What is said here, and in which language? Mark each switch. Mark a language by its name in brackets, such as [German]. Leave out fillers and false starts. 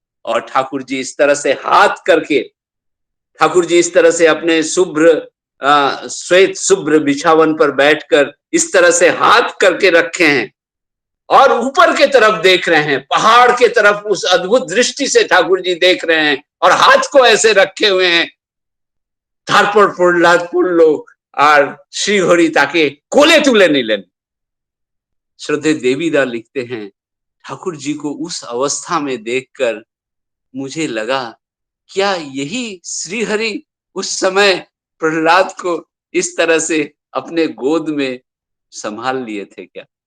[Hindi] और ठाकुर जी इस तरह से हाथ करके, ठाकुर जी इस तरह से अपने शुभ्र श्वेत शुभ्र बिछावन पर बैठकर इस तरह से हाथ करके रखे हैं और ऊपर के तरफ देख रहे हैं, पहाड़ के तरफ उस अद्भुत दृष्टि से ठाकुर जी देख रहे हैं और हाथ को ऐसे रखे हुए हैं। [Bangla] তারপর প্রহ্লাদ পড়লো আর শ্রীহরি তাকে কোলে তুলে নিলেন। [Hindi] श्रद्धे देवीदा लिखते हैं, ठाकुर जी को उस अवस्था में देखकर मुझे लगा, क्या यही श्रीहरि उस समय प्रहलाद को इस तरह से अपने गोद में संभाल लिए थे क्या?